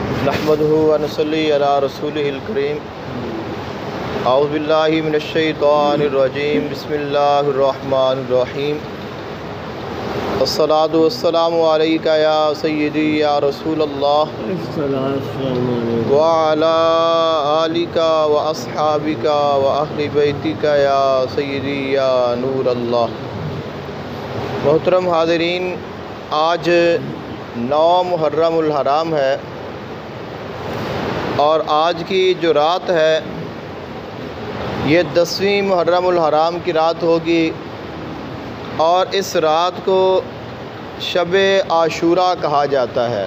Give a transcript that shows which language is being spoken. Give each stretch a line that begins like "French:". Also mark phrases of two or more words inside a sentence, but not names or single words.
Arabic: نحمده ونصلي على رسوله الكريم۔ أعوذ بالله من الشيطان الرجيم. بسم الله الرحمن الرحيم. الصلاة والسلام عليك يا سيدي يا رسول الله وعلى آلك وأصحابك وأهل بيتك يا سيدي يا نور الله.
Urdu: محترم حاضرین، آج 9 محرم الحرام ہے اور آج کی جو رات ہے یہ 10ویں محرم الحرام کی رات ہوگی اور اس رات کو شب عاشورہ کہا جاتا ہے.